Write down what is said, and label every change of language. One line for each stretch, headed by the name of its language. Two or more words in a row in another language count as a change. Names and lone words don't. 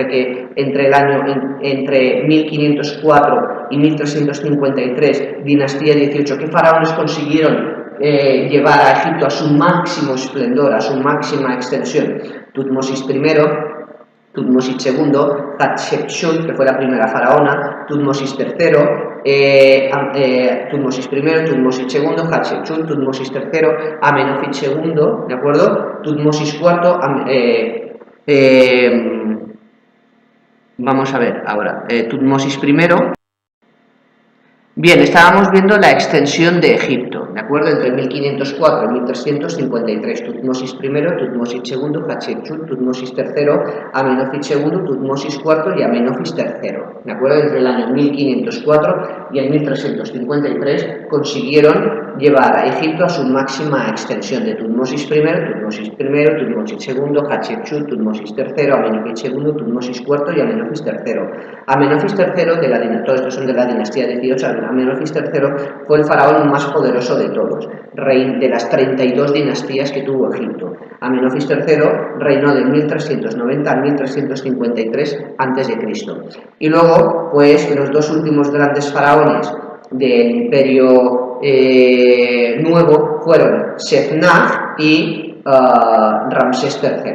Spanish: Entre 1504 y 1353, dinastía 18, ¿qué faraones consiguieron llevar a Egipto a su máximo esplendor, a su máxima extensión? Tutmosis I, Tutmosis II, Hatshepsut, que fue la primera faraona, Tutmosis III, Tutmosis I, Tutmosis II, Hatshepsut, Tutmosis III, Amenofis II, ¿de acuerdo? Tutmosis IV, vamos a ver ahora, Tutmosis I. Bien, estábamos viendo la extensión de Egipto, ¿de acuerdo? Entre 1504 y 1353, Tutmosis I, Tutmosis II, Hatshepsut, Tutmosis III, Amenofis II, Tutmosis IV y Amenofis III, ¿de acuerdo? Entre el año 1504 y el 1353 consiguieron llevar a Egipto a su máxima extensión de Tutmosis I, Tutmosis II, Hatshepsut, Tutmosis III, Amenofis II, Tutmosis IV y Amenofis III. Amenofis III, todos estos son de la dinastía 18, Amenofis III fue el faraón más poderoso de todos, rey de las 32 dinastías que tuvo Egipto. Amenofis III reinó de 1390 a 1353 a.C. Y luego, pues, los dos últimos grandes faraones del Imperio Nuevo fueron Sefnag y Ramsés III.